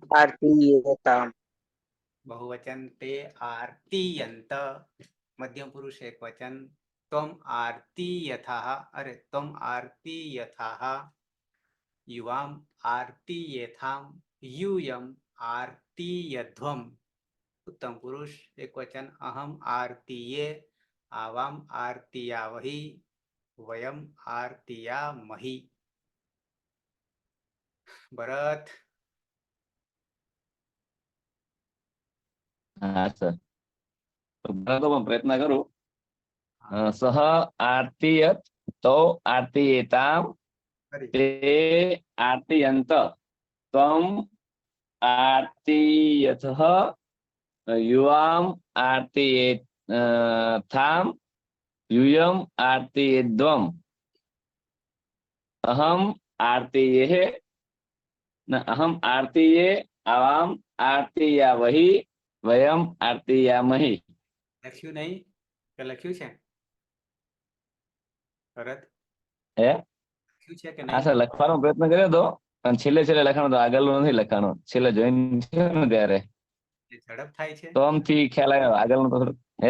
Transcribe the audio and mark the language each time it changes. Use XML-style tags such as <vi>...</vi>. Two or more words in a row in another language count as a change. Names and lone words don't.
<sa>बहुवचन ते आर्तीयन्त मध्यम पुरुष एक वचन त्वम् आर्तीयथाः अरे त्वम् आर्तीयथाः युवाम् आर्तीयेथाम् यूयम् आर्तीयध्वम् उत्तम पुरुष एक वचन अहम् आर्तीये आवाम् आर्तीयावहि वयम् आर्तीयामहि भरत</sa> <gu>હા સર પણ પ્રયત્ન કરું</gu> <sa>सः आर्तीयत तौ आर्तीयेताम् ते आर्तीयन्त त्वम् आर्तीयथः युवाम् आर्तीयेथाम् यूयम् आर्तीयेद्वम् अहम् आर्तीयेः न अहम् आर्तीये आवाम् आर्तीयावहि वयम् आर्तीयामहि.</sa> <gu>લખ્યું નહીં કે લખ્યું છે ભરત? હે લખ્યું છે કે હા નહીં? સર લખવાનો પ્રયત્ન કર્યો હતો પણ છેલ્લે લખાણો તો આગળનો નથી લખાણો. છેલ્લે જોઈન થયો ને ત્યારે એ ઝડપ થાય છે? તો આમથી ખ્યાલ આવ્યો આગળનો તો થોડુંક. હે</gu>